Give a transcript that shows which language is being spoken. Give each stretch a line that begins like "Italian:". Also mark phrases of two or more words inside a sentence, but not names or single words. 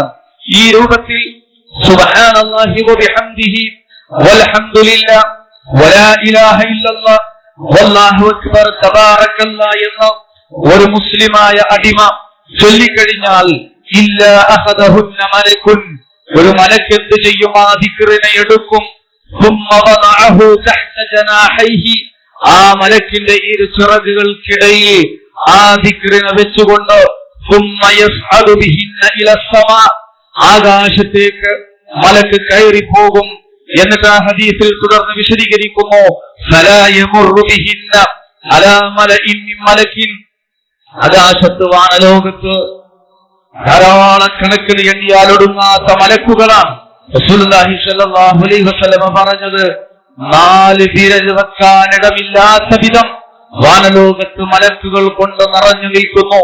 Malayalam: ഈ രൂപത്തിൽ
Arabic: سبحان الله وبحمده والحمد لله ولا إله إلا الله والله أكبر تبارك الله
Malayalam: എന്ന ഒരു മുസ്ലിമായ അടിമ ചൊല്ലിക്കഴിഞ്ഞാൽ
Arabic: إلا أخذهن ملك,
Malayalam: ഒരു മലക്ക് എന്ത് ചെയ്യും? ആ ദിക്റിനെ എടുക്കും.
Arabic: ثم وضعه تحت جناحيه,
Malayalam: ആ മലക്കിന്റെ ഇരു ചിറകുകൾക്കിടയിൽ ആ ദിക്റിനെ വെച്ചുകൊണ്ട്
Arabic: ثم يصعد بهن الى السماء,
Malayalam: ആകാശത്തേക്ക് മലക്ക് കയറി പോകും. എന്നിട്ട് ആ ഹദീസിൽ തുടർന്ന് വിശദീകരിക്കുന്നു
Arabic: فلا يمر بهن على ملئ من ملك,
Malayalam: ആകാശത്ത് വാനലോകത്ത് ധാരാളക്കണക്കിന് എണ്ണിയാലൊടുങ്ങാത്ത മലക്കുകളാണ്.
Arabic: رسول الله صلى الله عليه وسلم
Malayalam: പറഞ്ഞത് 4 വിരൽ വെക്കാനിടമില്ലാത്ത വിധം വാനലോകത്ത് മലക്കുകൾ കൊണ്ട് നിറഞ്ഞു നിൽക്കുന്നു.